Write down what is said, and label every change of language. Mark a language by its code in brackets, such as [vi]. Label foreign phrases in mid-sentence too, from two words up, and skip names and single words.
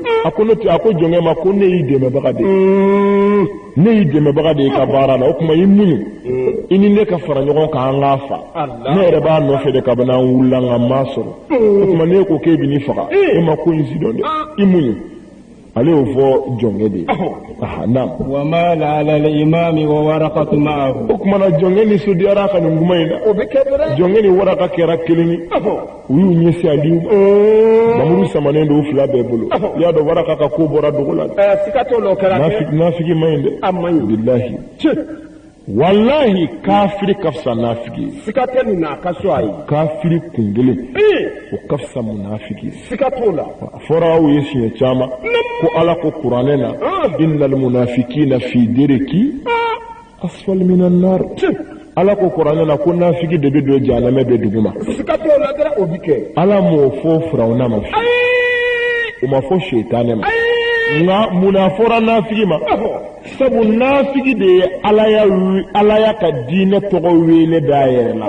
[bm] A ko jɔnkɛ ma ko ne y'i dɛmɛbaga de ye. Ne y'i dɛmɛbaga de ye ka baara la. O kuma i muɲu. I ni ne ka fara ɲɔgɔn kan an k'a fa. Ne yɛrɛ b'a nɔfɛ de kabini an wulila nka n m'a sɔrɔ. O kuma ne ko k'e bɛ n'i faga. E ma ko in si dɔn dɛ. I muɲu. Ale y'o fɔ jɔnkɛ de ye. Naam. [ar] ومال على الإمام وورقة معه. [bm] O kumana jɔnkɛ nisɔndiyara ka nin kuma in na. O bɛ kɛ dɔrɔn. Jɔnkɛ ni waraka kɛra kelen ye. U y'u ɲɛsin Aliyu ma. Mamuru samanen don u fila bɛɛ bolo. I y'a dɔn waraka ka ko bɔra dogo la. Siga t'o la o kɛra kɛ. Nafigi ma ɲi dɛ. A ma ɲi. Bilahi. Wallahi kafiri ka fisa nafigi ye. Siga tɛ nin na a ka so a ye. Kafiri kun kelen. O ka fisa munafigi ye. Siga t'o la. A fɔra aw ye siɲɛ caman. Ko Ala ko kuranɛ na. [ar] إن المنافقين في الدرك الأسفل من النار. [bm] Ala ko kuranɛ na ko nafigi de bɛ don jahanama bɛ duguma. Siga t'o la dɔrɔn o bi kɛ. Ala m'o fɔ Firawuna ma. O ma fɔ Shetane ma. Nka munna fɔra nafigi ma. Sabu nafigi de ye Ala ya ka diinɛ tɔgɔ wele da yɛrɛ la.